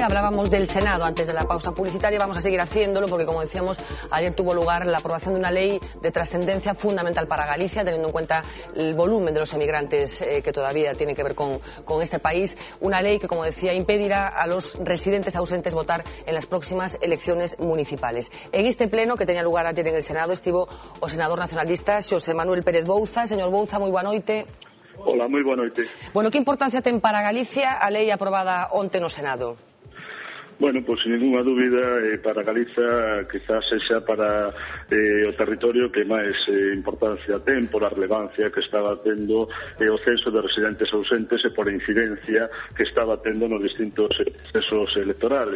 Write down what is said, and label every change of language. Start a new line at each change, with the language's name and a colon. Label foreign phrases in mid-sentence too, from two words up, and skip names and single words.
Spanish: Hablábamos del Senado antes de la pausa publicitaria. Vamos a seguir haciéndolo porque, como decíamos, ayer tuvo lugar la aprobación de una ley de trascendencia fundamental para Galicia, teniendo en cuenta el volumen de los emigrantes que todavía tiene que ver con este país. Una ley que, como decía, impedirá a los residentes ausentes votar en las próximas elecciones municipales. En este pleno que tenía lugar ayer en el Senado
Galician: estivo o senador nacionalista
Spanish: Xosé Manuel Pérez Bouza.
Galician: Señor Bouza, moi boa noite. Hola, moi boa noite. Bueno, que importancia ten para Galicia a lei aprobada onte no Senado? Bueno, pois sin ninguna dúbida para Galiza quizás sexa para o territorio que máis importancia ten por a relevancia que estaba tendo o censo de residentes ausentes e por a incidencia que estaba tendo nos distintos procesos electorales.